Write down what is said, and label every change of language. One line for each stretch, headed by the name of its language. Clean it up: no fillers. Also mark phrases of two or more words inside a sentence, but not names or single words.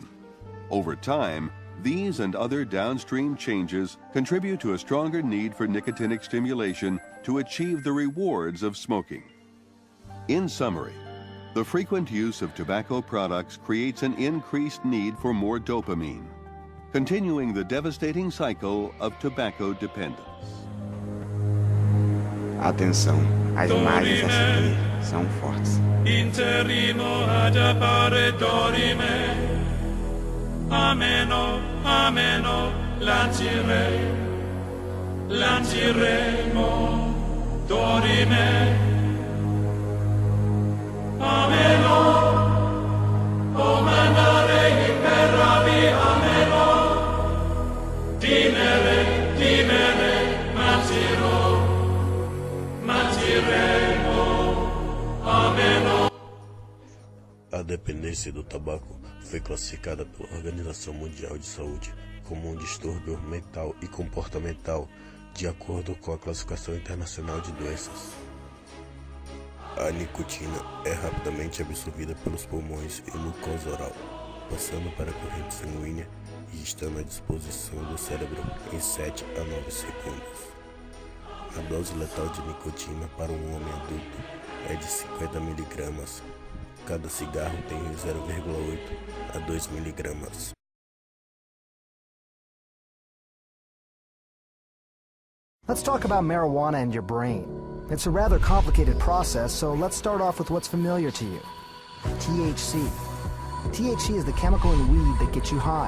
English: Over time, these and other downstream changes contribute to a stronger need for nicotinic stimulation to achieve the rewards of smoking. In summary, the frequent use of tobacco products creates an increased need for more dopamine, continuing the devastating cycle of tobacco dependence.
Portuguese: Atenção, as imagens a seguir são fortes. Interrimo ad appare dorime. Ameno, ameno, lanciremo, dorime. Ameno, o mandare imperavi, ameno. Dimere, matiremo, ameno. A dependência do tabaco foi classificada pela Organização Mundial de Saúde como um distúrbio mental e comportamental, de acordo com a Classificação Internacional de Doenças. A nicotina é rapidamente absorvida pelos pulmões e mucosa oral, passando para a corrente sanguínea e estando à disposição do cérebro em 7 a 9 segundos. A dose letal de nicotina para um homem adulto é de 50 mg. Cada cigarro tem 0,8 a 2 mg.
English: Let's talk about marijuana and your brain. It's a rather complicated process, so let's start off with what's familiar to you. THC. THC is the chemical in weed that gets you high.